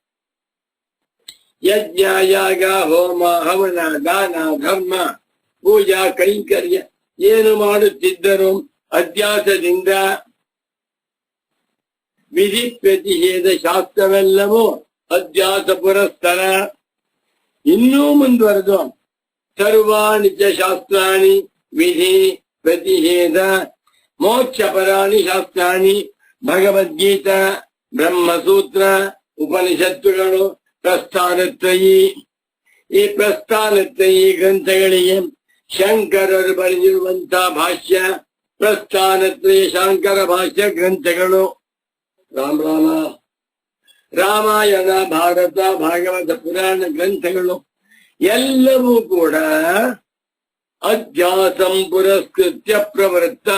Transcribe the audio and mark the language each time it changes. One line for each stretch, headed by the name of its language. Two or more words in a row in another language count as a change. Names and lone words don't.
Kannada: ಯಜ್ಞ, ಯಾಗ, ಹೋಮ, ಹವನ, ದಾನ, ಧರ್ಮ, ಪೂಜಾ, ಕೈಂಕರ್ಯ ಏನು ಮಾಡುತ್ತಿದ್ದರು ಅಧ್ಯಾಸದಿಂದ. ವಿಧಿ ಪ್ರತಿಷೇಧ ಶಾಸ್ತ್ರವೆಲ್ಲವೂ
Sanskrit: ಅಧ್ಯಾಸ ಪುರಸ್ತರ.
Kannada: ಇನ್ನೂ ಮುಂದುವರೆದು
Sanskrit: ಸರ್ವಾಣಿ ಚ ಶಾಸ್ತ್ರಾಣಿ ವಿಧಿ ಪ್ರತಿಷೇಧ ಮೋಕ್ಷಪರಾಣಿ ಶಾಸ್ತ್ರಾಣಿ ಭಗವದ್ಗೀತಾ,
Kannada: ಬ್ರಹ್ಮಸೂತ್ರ, ಉಪನಿಷತ್ತುಗಳು, ಪ್ರಸ್ಥಾನತ್ರಯಿ. ಈ ಪ್ರಸ್ಥಾನತ್ರಯಿ ಗ್ರಂಥಗಳಿಗೆ ಶಂಕರರು ಬರೆದಿರುವಂತಹ ಭಾಷ್ಯ ಪ್ರಸ್ಥಾನತ್ರಯ ಶಾಂಕರ ಭಾಷ್ಯ ಗ್ರಂಥಗಳು. ರಾಮ ರಾಮಾಯಣ, ಭಾರತ, ಭಾಗವತ, ಪುರಾಣ ಗ್ರಂಥಗಳು ಎಲ್ಲವೂ ಕೂಡ
Sanskrit: ಅಧ್ಯಾಸಂ ಪುರಸ್ಕೃತ್ಯ ಪ್ರವೃತ್ತ.